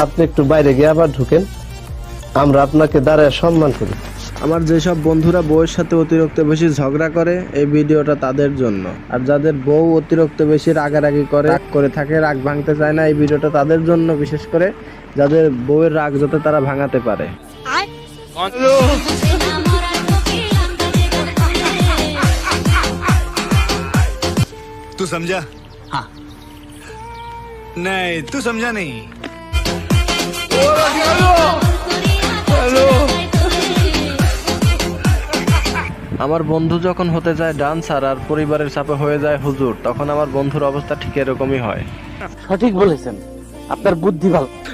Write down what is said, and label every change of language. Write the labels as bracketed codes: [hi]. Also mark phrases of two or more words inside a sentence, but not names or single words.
[bn] আপনি একটু বাইরে গিয়ে আবার ঢুকেন, আমরা আপনাকে দাঁড়ায় সম্মান করি। আমার যেসব বন্ধুরা বউয়ের সাথে অতিরিক্ত বেশি ঝগড়া করে এই ভিডিওটা তাদের জন্য, আর যাদের বউ অতিরিক্ত বেশি রাগারাগি করে রাগ করে থাকে, রাগ ভাঙতে চায় না, এই ভিডিওটা তাদের জন্য, বিশেষ করে যাদের বউয়ের রাগ যাতে তারা ভাঙাতে পারে। [hi] तू समझा? हाँ। नहीं तू समझा नहीं। [bn] আমার বন্ধু যখন হতে যায় ডান্সার আর পরিবারের চাপে হয়ে যায় হুজুর, তখন আমার বন্ধুর অবস্থা ঠিক এরকমই হয়। সঠিক বলেছেন, আপনার বুদ্ধি ভালো।